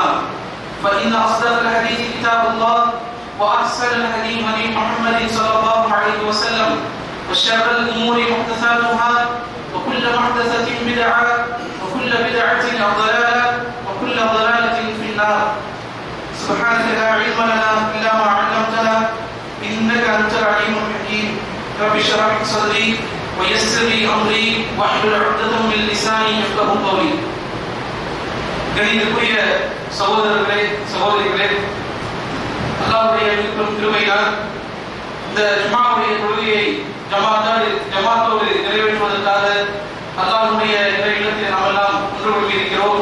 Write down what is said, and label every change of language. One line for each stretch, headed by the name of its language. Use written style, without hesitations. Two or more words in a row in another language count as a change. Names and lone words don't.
Arabic: فإن أصدق الحديث كتاب الله وأحسن الهدي هدي محمد صلى الله عليه وسلم وشر الأمور محدثاتها وكل محدثة بدعة وكل بدعة ضلالة وكل ضلالة في النار. سبحانك لا علم لنا إلا ما علمتنا إنك أنت العليم الحكيم. رب اشرح لي صدري ويسر لي أمري واحلل عقدة من لساني يفقهوا قولي.
Tamil: கணிதக்குரிய சகோதரர்களே சகோதரிகளே, அல்லாஹ்வுடைய கிருபையால் இந்த ஜும்ஆவுடைய தொழுகையை ஜமாத்தோடு நிறைவேற்றுவதற்காக அல்லாஹ்வுடைய இல்லத்தில் நாம் எல்லாம் ஒன்று கூடியிருக்கிறோம்.